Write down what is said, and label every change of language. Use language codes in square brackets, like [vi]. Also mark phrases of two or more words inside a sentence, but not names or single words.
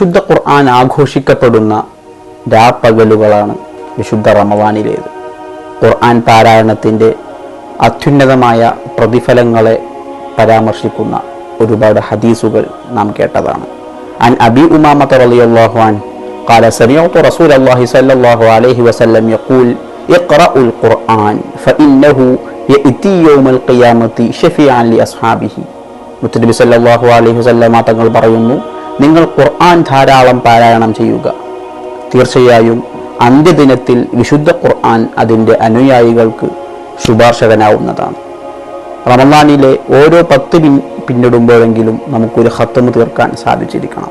[ml] വിശുദ്ധ ഖുർആൻ ആഘോഷിക്കപ്പെടുന്ന രാപ്പകലുകളാണ് വിശുദ്ധ റമദാനിലേത്. ഖുർആൻ പാരായണത്തിൻ്റെ അത്യുന്നതമായ പ്രതിഫലങ്ങളെ പരാമർശിക്കുന്ന ഒരുപാട് ഹദീസുകൾ നാം കേട്ടതാണ്. [ar] عن أبي أمامة رضي الله عنه قال سمعت رسول الله صلى الله عليه وسلم يقول اقرأوا القرآن فإنه يأتي يوم القيامة شفيعا لأصحابه. [ml] മുത്തനബി [ar] صلى الله عليه وسلم [ml] തങ്ങൾ പറയുന്നു, നിങ്ങൾ ഖുർആൻ ധാരാളം പാരായണം ചെയ്യുക. തീർച്ചയായും അന്ത്യദിനത്തിൽ വിശുദ്ധ ഖുർആൻ അതിൻ്റെ അനുയായികൾക്ക് ശുപാർശകനാവുന്നതാണ്. റമദാനിലെ ഓരോ 10 പിന്നിടുമ്പോഴെങ്കിലും നമുക്കൊരു ഖത്മ് തീർക്കാൻ സാധിച്ചിരിക്കണം.